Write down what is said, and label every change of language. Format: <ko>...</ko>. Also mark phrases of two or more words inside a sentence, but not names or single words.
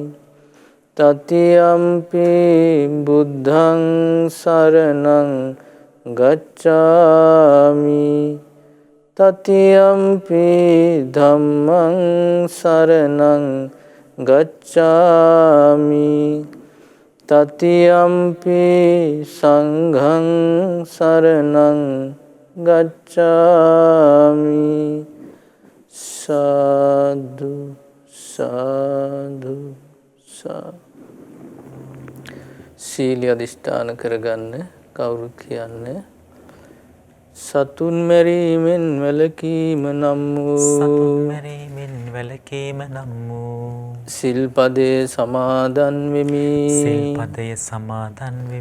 <pi>තතියම්පි බුද්ධං සරණං ගච්ඡාමි, තතියම්පි ධම්මං සරණං ගච්ඡාමි, තතියම්පි සංඝං සරණං ගච්ඡාමි.</pi> <si>සාදු සාදු සාදු. සීල අධිෂ්ඨාන කරගන්න. කවුරුත් කියන්නේ සතුන් මැරීමෙන් වැළකීම නම් වූ සිල්පදේ සමාදන් වෙමි.</si>